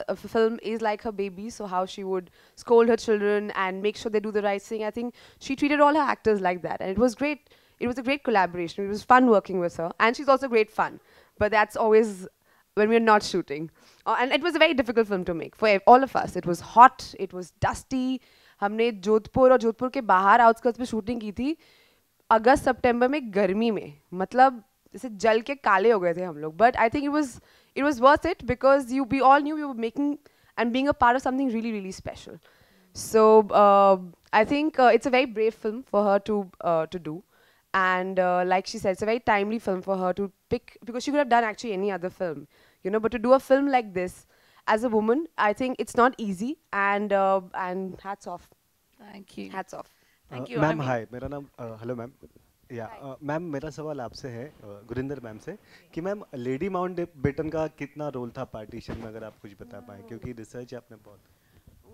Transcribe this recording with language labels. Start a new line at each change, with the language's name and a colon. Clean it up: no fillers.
English: A film is like her baby, so how she would scold her children and make sure they do the right thing. I think she treated all her actors like that, and it was great. It was a great collaboration. It was fun working with her, and she's also great fun. But that's always when we're not shooting. And it was a very difficult film to make for all of us. It was hot, it was dusty.
Hindi: हमने जोधपुर और जोधपुर के बाहर outskirts पे shooting की थी अगस्त सितंबर में गर्मी में मतलब जैसे जल के काले हो गए थे हम लोग
English: but I think it was worth it because we all knew we were making and being a part of something really, really special. So I think it's a very brave film for her to do. And like she said, it's a very timely film for her to pick because she could have done actually any other film, but to do a film like this as a woman, I think it's not easy. And hats off. Thank you. Hats off. Thank you.
Hindi: Ma'am hi मेरा नाम hello ma'am या ma'am मेरा सवाल आपसे है Gurinder ma'am से कि ma'am lady Mountbatten का कितना रोल था पार्टीशन में अगर आप कुछ बता पाएं क्योंकि रिसर्च आपने बहुत